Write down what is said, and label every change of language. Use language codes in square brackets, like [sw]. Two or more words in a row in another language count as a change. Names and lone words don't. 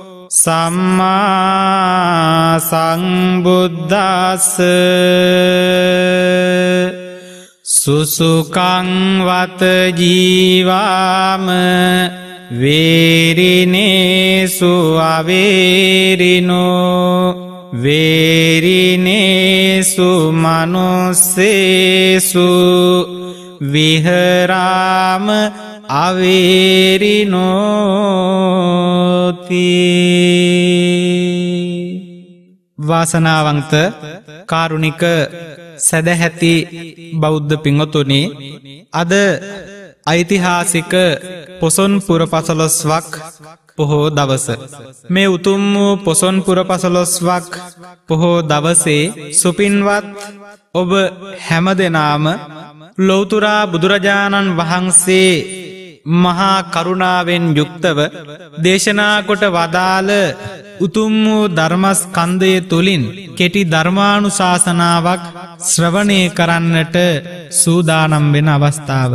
[pi] සම්මා සංබුද්දස්ස සුසුකං වත ජීවාම වේරිනේසු අවේරිනෝ වේරිනේසු මනුස්සේසු විහරාම අවේරිනෝති. [si] වාසනාවන්ත කාරුණික සදැහැති බෞද්ධ පින්වතුනි, අද ඓතිහාසික පොසොන් පුර පසළොස්වක් පොහෝ දවස. මේ උතුම් වූ පොසොන් පුර පසළොස්වක් පොහෝ දවසේ සුපින්වත් ඔබ හැමදෙනාම ලෞතුරා බුදුරජාණන් වහන්සේ මහා කරුණාවෙන් යුක්තව දේශනා කොට වදාළ උතුම් වූ ධර්මස්කන්ධය තුලින් කෙටි ධර්මානුශාසනාවක් ශ්‍රවණය කරන්නට සූදානම් වෙන අවස්ථාව.